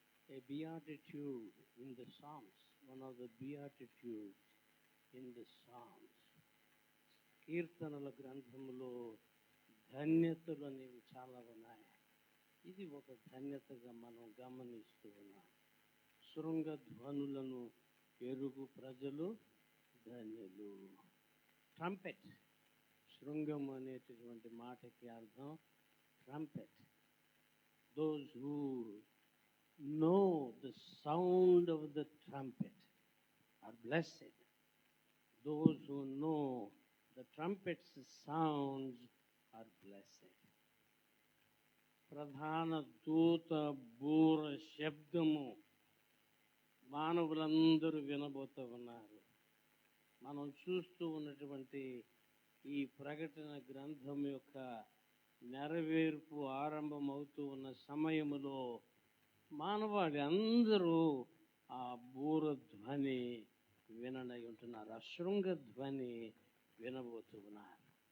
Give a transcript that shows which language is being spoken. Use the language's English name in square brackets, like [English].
[English] A beatitude in the Psalms, one of the beatitudes in the Psalms. [Telugu] కీర్తనల గ్రంథములో ధన్యతలు అనేవి చాలా ఉన్నాయి. ఇది ఒక ధన్యతగా మనం గమనిస్తూ ఉన్నాం. శృంగధ్వనులను ఎరుగు ప్రజలు ధన్యులు. ట్రంపెట్, శృంగం అనేటటువంటి మాటకి అర్థం trumpet. [English] Those who know the sound of the trumpet are blessed. Those who know the trumpet's sounds are blessed. [Telugu] ప్రధాన దూత బూర శబ్దము మానవులందరూ వినబోతూ ఉన్నారు. మనం చూస్తూ ఉన్నటువంటి ఈ ప్రకటన గ్రంథం యొక్క నెరవేర్పు ఆరంభమవుతూ ఉన్న సమయములో మానవాళి అందరూ ఆ బూర ధ్వని విననై ఉంటున్నారు, ఆ శృంగ ధ్వని వినబోతూ ఉన్నారు.